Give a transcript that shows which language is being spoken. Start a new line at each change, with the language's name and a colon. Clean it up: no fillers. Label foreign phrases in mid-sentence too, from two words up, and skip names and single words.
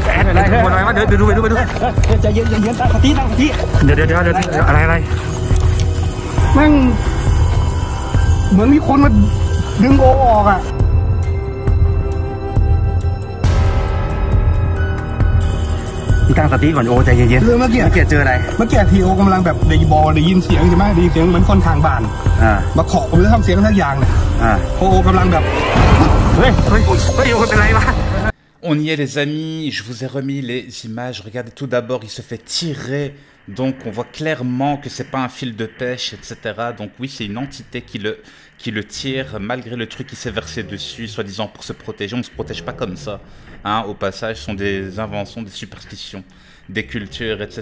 Thai: อะไรอะไรมาเดี๋ยวดูไปดูใจเย็นตั้งสติเดี๋ยวอะไรแม่งเหมือนมีคนมาดึงโอออกอ่ะตั้งสติก่อนโอใจเย็นเมื่อกี้เจออะไรเมื่อกี้ทีโอกำลังแบบได้ยินเสียงใช่ไหมได้ยินเสียงเหมือนคนทางบ้านมาเคาะผมเลยทำเสียงทั้งอย่างเลยโอกำลังแบบเฮ้ยเป็นไรวะ
French: On y est les amis, je vous ai remis les images, regardez tout d'abord, il se fait tirer, donc on voit clairement que c'est pas un fil de pêche, etc. Donc oui, c'est une entité qui le tire, malgré le truc qui s'est versé dessus, soi-disant pour se protéger. On ne se protège pas comme ça, hein, au passage, ce sont des inventions, des superstitions, des cultures, etc.